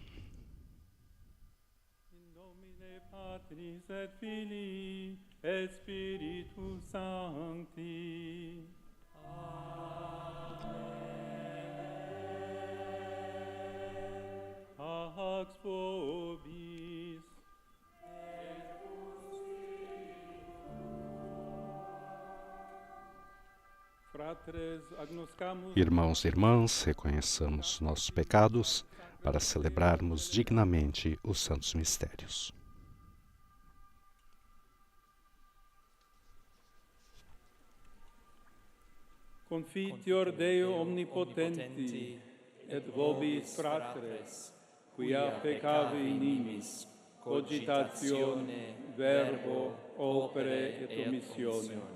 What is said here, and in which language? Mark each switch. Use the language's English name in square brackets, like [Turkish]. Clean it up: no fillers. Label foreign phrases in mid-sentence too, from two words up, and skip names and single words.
[Latin] In nomine Patris et Filii et Spiritus Sancti. Amen. Pax vobis. [Portuguese] Irmãos e irmãs, reconheçamos nossos pecados para celebrarmos dignamente os santos mistérios. [Latin] Confiteor Deo omnipotenti, et vobis fratres, quia peccavi inimis, cogitatione, verbo, opere et omissione.